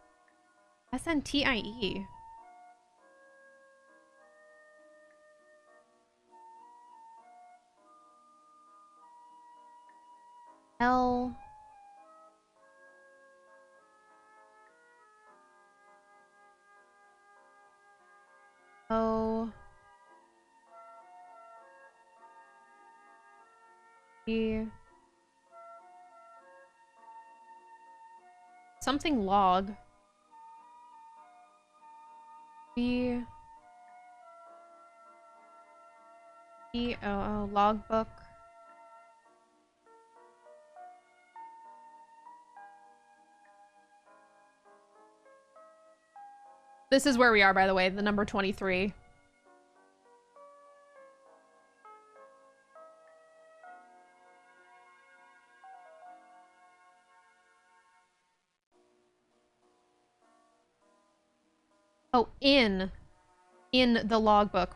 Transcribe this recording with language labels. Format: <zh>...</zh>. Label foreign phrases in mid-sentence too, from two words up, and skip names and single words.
<en>SNTIE. L. O. E. Something log. B. E. O. Logbook. This is where we are, by the way, the number 23. Oh, in the logbook.</en>